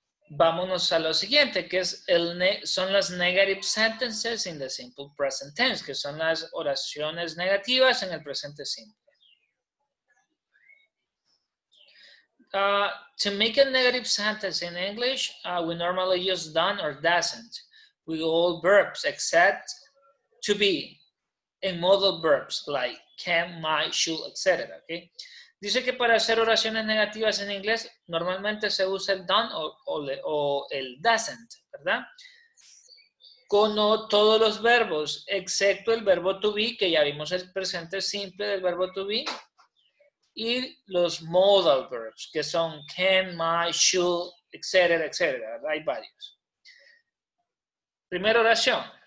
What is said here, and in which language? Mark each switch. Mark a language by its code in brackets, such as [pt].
[es] Vámonos a lo siguiente, que es son las negative sentences in the simple present tense, que son las oraciones negativas en el presente simple. [en] To make a negative sentence in English, we normally use done or doesn't with all verbs except to be and modal verbs like can, might, should, etc. ¿Okay? [es] Dice que para hacer oraciones negativas en inglés normalmente se usa el done o el doesn't, ¿verdad? Con todos los verbos, excepto el verbo to be, que ya vimos el presente simple del verbo to be, y los modal verbs, que son can, might, should, etcétera, etcétera, ¿verdad? Hay varios. Primera oración.